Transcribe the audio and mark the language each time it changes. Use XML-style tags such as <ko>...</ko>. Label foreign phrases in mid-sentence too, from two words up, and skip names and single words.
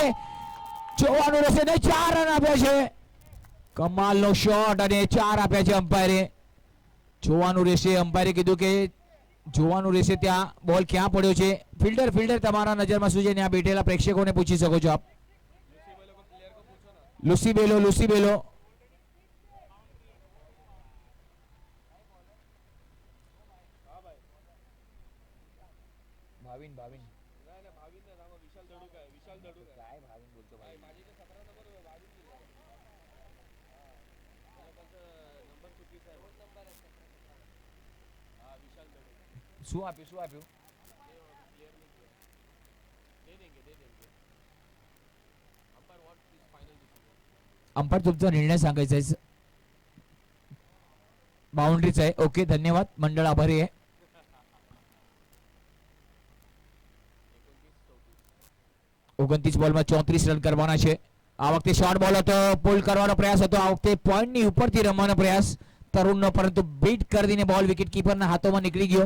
<gu>જોવાનું રહેશે ને 4 રન આપ્યા છે. કમાલનો શોટ અને 4 આપ્યા છે અમ્પાયરે. જોવાનું રહેશે. અમ્પાયરે કીધું કે જોવાનું રહેશે ત્યાં બોલ ક્યાં પડ્યો છે. ફિલ્ડર તમારા નજરમાં શું છે ત્યાં બેઠેલા પ્રેક્ષકોને પૂછી શકો છો આપ. લુસી બેલો</gu> <mr>भाविन विशाल धड़ुका काय भाविन बोलतो भाई माझे 17 नंबर भाविन नंबर चुकीचा आहे. नंबर आहे हां विशाल धड़ुका.</mr> <gu>શું આપ્યું</gu> <hi>दे देंगे अंपायर</hi> <en>what is final decision.</en> <mr>अंपायर तुमचा निर्णय सांगायचा आहे. बाउंड्रीच आहे. ओके धन्यवाद मंडळ आभारी आहे.</mr> <gu>29 બોલમાં 34 રન કરવાના છે. આ વખતે શોર્ટ બોલ હતો, પુલ કરવાનો પ્રયાસ હતો. આ વખતે પોઈન્ટની ઉપરથી રમવાનો પ્રયાસ તરુણનો, પરંતુ બીટ કરી દઈને બોલ વિકેટ કીપરના હાથોમાં નીકળી ગયો.</gu>